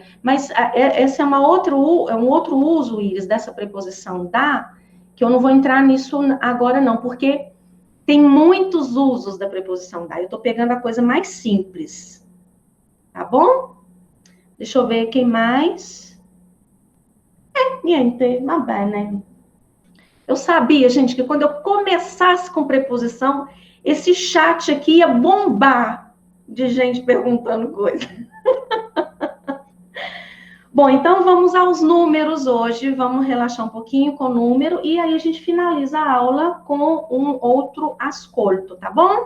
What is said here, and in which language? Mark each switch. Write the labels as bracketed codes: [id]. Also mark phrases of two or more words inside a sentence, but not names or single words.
[pt] Mas esse é um outro uso, Iris, dessa preposição da, que eu não vou entrar nisso agora não, porque tem muitos usos da preposição da. Eu estou pegando a coisa mais simples, tá bom? Deixa eu ver quem mais. [it] Niente, va bene. [pt] Eu sabia, gente, que quando eu começasse com preposição, esse chat aqui ia bombar de gente perguntando coisa. Bom, então vamos aos números hoje. Vamos relaxar um pouquinho com o número e aí a gente finaliza a aula com um outro ascolto, tá bom?